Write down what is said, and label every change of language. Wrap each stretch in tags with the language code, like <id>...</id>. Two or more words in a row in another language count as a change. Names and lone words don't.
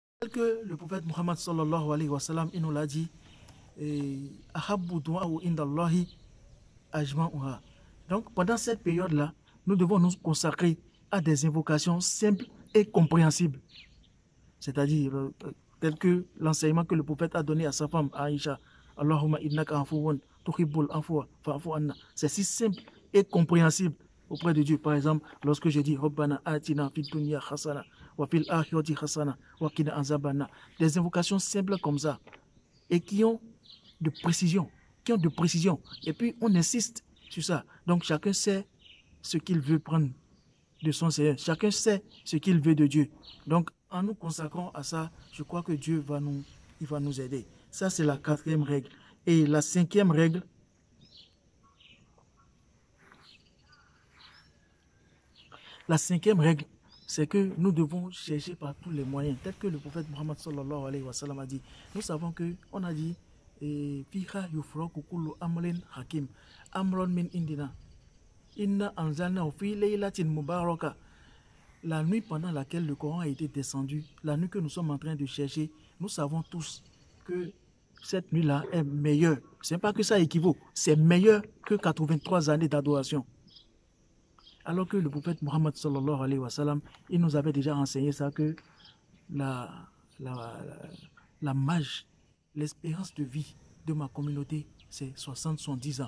<fr>Tel que le prophète Muhammad</fr> <ar>صلى الله عليه وسلم,</ar> <fr>il nous l'a dit, donc pendant cette période-là, nous devons nous consacrer à des invocations simples et compréhensibles. C'est-à-dire, tel que l'enseignement que le prophète a donné à sa femme, Aïcha,</fr> <ar>اللهم إنك عفو تحب العفو فاعف عنا.</ar> <fr>C'est si simple et compréhensible auprès de Dieu. Par exemple, lorsque je dis</fr> <ar>ربنا آتنا في الدنيا حسنة وفي الآخرة حسنة وقنا عذابنا.</ar> <fr>Des invocations simples comme ça et qui ont de précision, Et puis on insiste sur ça. Donc chacun sait ce qu'il veut prendre de son Seigneur. Chacun sait ce qu'il veut de Dieu. Donc en nous consacrant à ça, je crois que Dieu va nous aider. Ça, c'est la 4e règle. Et la 5e règle, c'est que nous devons chercher par tous les moyens, tel que le prophète Muhammad</fr> <ar>صلى الله عليه وسلم</ar> <fr>a dit. Nous savons que, on a dit,</fr> <ar>فيها يفرق كل أمر حكيم أمرا من عندنا إنا أنزلنا في ليلة مباركة.</ar> <fr>La nuit pendant laquelle le Coran a été descendu, la nuit que nous sommes en train de chercher, nous savons tous que cette nuit-là est meilleure. Ce n'est pas que ça équivaut, c'est meilleur que 83 années d'adoration. Alors que le prophète Muhammad</fr> <ar>صلى الله عليه وسلم,</ar> <fr>il nous avait déjà enseigné ça, que la mage, l'espérance de vie de ma communauté, c'est 60-70 ans.</fr>